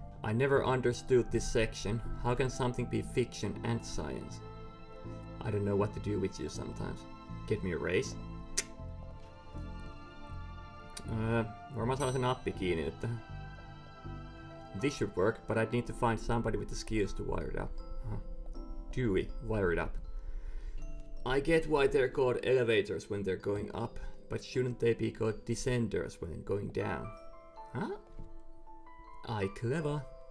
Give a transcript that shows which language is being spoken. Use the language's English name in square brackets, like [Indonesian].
[English] I never understood this section. How can something be fiction and science? I don't know what to do with you sometimes. Get me a raise? [Finnish] Varmaan saa sen nappi kiinni nyt tähän. [English] This should work, but I'd need to find somebody with the skills to wire it up. Dewey, wire it up. I get why they're called elevators when they're going up, but shouldn't they be called descenders when going down? Huh? I clever.